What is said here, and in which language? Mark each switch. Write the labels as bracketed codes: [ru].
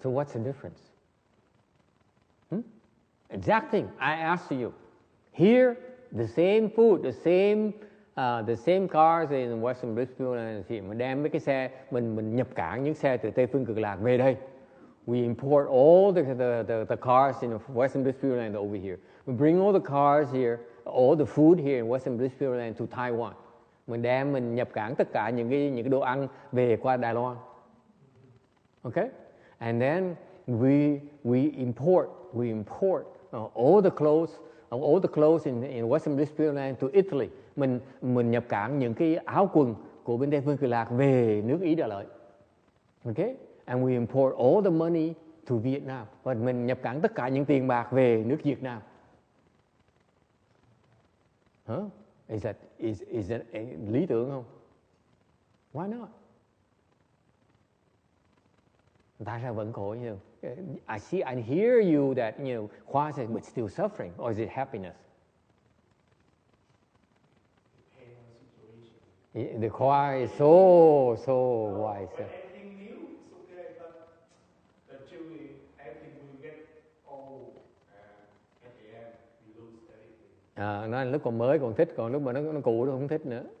[en] So what's the difference? Exact thing. I asked you. Here, the same food, the same cars in Western Bliss Pure Land. [vi] Mình đem mấy cái xe, mình nhập cảng những xe từ Tây Phương Cực Lạc về đây. [en] We import all the cars in Western Bliss Pure Land over here. We bring all the cars here, all the food here in Western Bliss Pure Land to Taiwan. [vi] Mình nhập cảng tất cả những cái đồ ăn về qua Đài Loan. [en] Okay? And then we import all the clothes in Western Bliss Pure Land to Italy. [vi] Mình nhập cảng những cái áo quần của bên Tây Phương Cực Lạc về nước Ý Đà Lợi. Okay? And we import all the money to Vietnam. Và mình nhập cảng tất cả những tiền bạc về nước Việt Nam. [en] Is that lý tưởng không? Why not? Tại sao vẫn khổ như I hear you that Khoa says but still suffering, or is it happiness? The Khoa is so wise. Everything new is okay, but until everything will get old, at the end you lose everything. [vi] Nó lúc còn mới còn thích, còn lúc mà nó cũ nó không thích nữa.